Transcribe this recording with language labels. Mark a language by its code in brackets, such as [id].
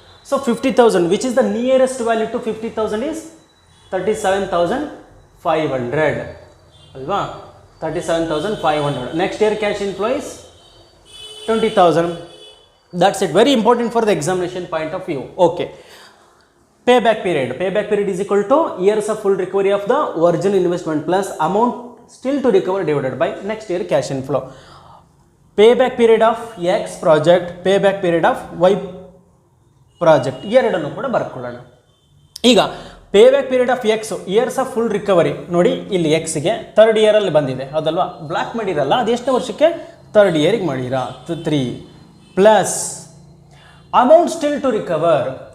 [en] So 50,000 which is the nearest value to 50,000 is 37,500 ಅಲ್ವಾ? 37,500. Next year cash inflow is 20,000. That's it. Very important for the examination point of view. Okay, payback period is equal to years of full recovery of the original investment plus amount still to recover divided by next year cash inflow. Payback period of X project, payback period of Y project [kn] ಎರಡನ್ನು ಕೂಡ ಬರ್ಕೊಳ್ಳೋಣ. [en] ಈಗ payback period of X years of full recovery ನೋಡಿ, [kn] ಇಲ್ಲಿ Xಗೆ 3rd ಇಯರಲ್ಲಿ ಬಂದಿದೆ ಹೌದಲ್ವಾ? Block ಮಾಡಿರಲ್ಲ, ಅದು ಎಷ್ಟು ವರ್ಷಕ್ಕೆ? [en] 3rd [kn] ಇಯರಿಗೆ ಮಾಡಿರಾ [en] 3 plus amount still to recover.